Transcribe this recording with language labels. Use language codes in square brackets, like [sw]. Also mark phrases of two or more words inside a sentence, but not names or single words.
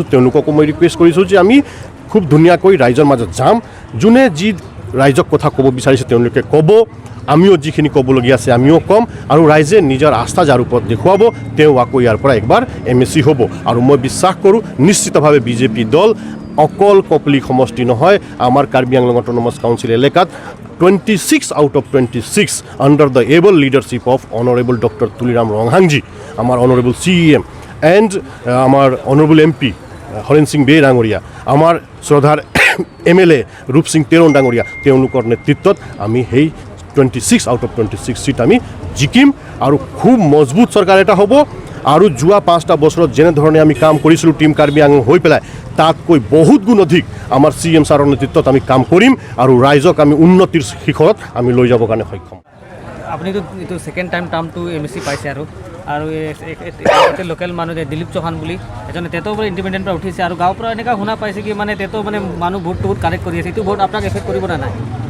[as] তেওঁলোককো মই ৰিকুৱেষ্ট কৰিছোঁ যে আমি খুব ধুনীয়াকৈ ৰাইজৰ মাজত যাম, যোনে যি ৰাইজক কথা ক'ব বিচাৰিছে তেওঁলোকে ক'ব, আমিও যিখিনি ক'বলগীয়া আছে আমিও ক'ম আৰু ৰাইজে নিজৰ আস্থা যাৰ ওপৰত দেখুৱাব তেওঁ আকৌ ইয়াৰ পৰা একবাৰ MSC হ'ব। আৰু মই বিশ্বাস কৰোঁ নিশ্চিতভাৱে বিজেপি দল অকল কপলি সমষ্টি নহয়, আমাৰ কাৰ্বি আংলং অট'নমাছ কাউন্সিল এলেকাত [en] 26 out of 26 under the able leadership of honourable [as] ডক্টৰ তুলিৰাম ৰংহাংজী, আমাৰ [en] honourable CEM and [as] আমাৰ [en] honourable MP [as] হৰেণ সিং বে ডাঙৰীয়া, আমাৰ শ্ৰদ্ধাৰ MLA ৰূপ সিং তেৰণ ডাঙৰীয়া, তেওঁলোকৰ নেতৃত্বত আমি সেই [en] 26 out of 26 [as] সিট আমি জিকিম আৰু খুব মজবুত চৰকাৰ এটা হ'ব। আৰু যোৱা 5টা বছৰত যেনেধৰণে আমি কাম কৰিছিলোঁ টিম কাৰ্বি আংলং হৈ পেলাই তাতকৈ বহুত গুণ অধিক আমাৰ CM ছাৰৰ নেতৃত্বত আমি কাম কৰিম আৰু ৰাইজক আমি উন্নতিৰ শিখৰত আমি লৈ যাবৰ কাৰণে সক্ষম। আপুনিতো এইটো [en] second time [as] টাৰ্মটো MSc পাইছে আৰু লোকেল মানুহ দিলীপ চৌহান বুলি এজন তেতো পৰা ইণ্ডিপেণ্ডেণ্ট পৰা উঠিছে আৰু গাঁৱৰ পৰা এনেকুৱা শুনা পাইছে কি মানে তেতো মানে মানুহ ভোটটো বহুত কালেক্ট কৰি আছে, এইটো ভোট আপোনাক এফেক্ট কৰিব না নাই?